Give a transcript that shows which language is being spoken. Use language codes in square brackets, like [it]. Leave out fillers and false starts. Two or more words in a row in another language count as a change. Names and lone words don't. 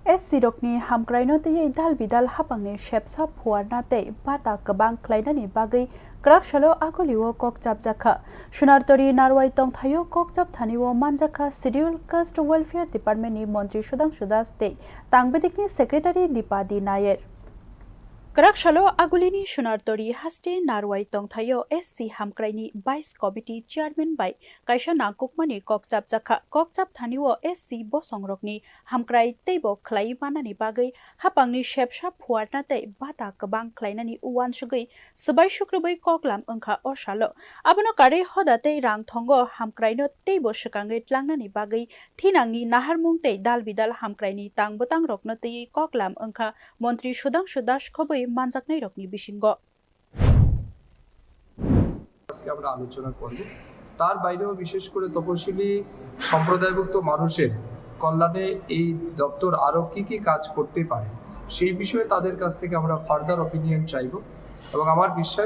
[trp] sirokni hamkraino tei dal bidal hapangni shepsa phuarna tei bata kabang khlainani bagai kraksalo agoliwo kokchap jakha sunartori narwai tongthayo kokchap thaniwo manjakha [en] schedule caste welfare department [trp] ni montri sudhanshu das tei tangbedikni secretary dipadi nayer Kraksalo agulini sunartori haste narwai tongthayo SC hamkraini 22 [en] committee chairman [trp] by kaisa nangkukmani kokchap jakha kokchap thaniwo SC bosangrokni hamkrai teibo khlai manani bagai hapangni shepsa phuarna tei bata kabang khlainani uwan sugai sabai shukrubai koklam angkha osalo abono kare hoda tei rang thongo hamkraino teibo sekangai tlangnani bagai thinangni naharmung tei dalbidal hamkraini tangbotang rokno tei koklam angkha montri sudhanshu das khobai মানজাকনাই রকনি বিসিঙ্গ [bn] আজকে আমরা আলোচনা করব তার বাইরেও বিশেষ করে তপশিলি সম্প্রদায়ভুক্ত মানুষের কল্যাণে এই দপ্তর আরো কি কাজ করতে পারে সেই বিষয়ে তাদের কাছ থেকে আমরা [en] further opinion [bn] চাইব এবং আমার বিশ্বাস